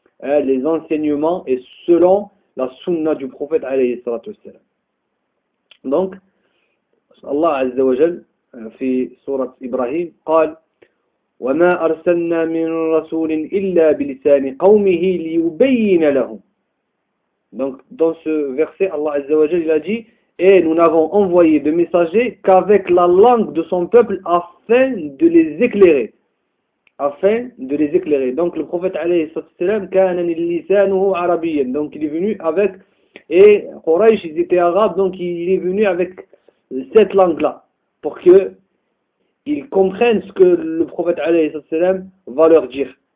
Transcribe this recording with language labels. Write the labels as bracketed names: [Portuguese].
[French] les enseignements et selon la sunna du prophète alayhi salatu wassalam. Donc Allah azza wa jal fi sourate Ibrahim [Arabic] قال وما ارسلنا من رسول الا بلسان قومه ليبين لهم. [French] Donc dans ce verset Allah azza wa jal il a dit et nous n'avons envoyé de messagers qu'avec la langue de son peuple afin de les éclairer. Afin de les éclairer. Donc le prophète alayhi salatu wassalam [Arabic] kana lisanuhu arabiyan. [French] Donc il est venu avec, et Quraysh ils étaient arabes, donc il est venu avec cette langue-là pour que ils comprennent ce que le prophète alayhi salatu wassalam va leur dire.